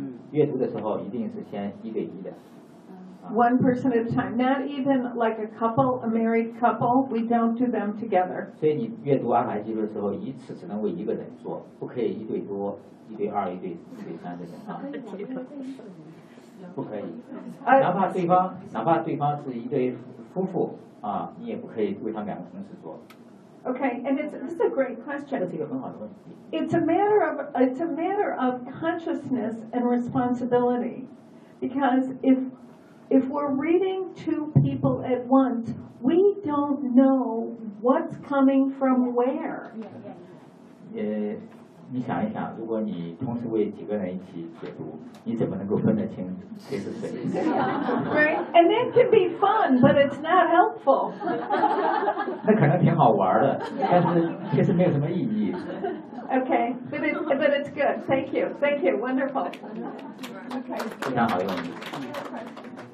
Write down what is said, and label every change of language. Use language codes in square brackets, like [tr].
[zh] 阅读的时候一定是先一对一的。 [en] One person at a time, not even like a couple, a married couple, we don't do them together. [zh] 所以你阅读阿卡西记录的时候，一次只能为一个人做，不可以一对多、一对二、一对三这种啊。不可以，哪怕对方是一对夫妇啊，你也不可以为他们两个同时做。 [en] Okay, and this is a great question. [zh] 这是一个很好的问题。 [en] It's a matter of consciousness and responsibility, because if we're reading two people at once, we don't know what's coming from where. [zh] 你想一想，如果你同时为几个人一起解读，你怎么能够分得清谁是谁？ [en] Right, and it can be fun, but it's not helpful. [zh] 那可能挺好玩的，但是其实没有什么意义。 [en] Okay, but it's good. Thank you. Wonderful. Okay. [zh] 非常好用。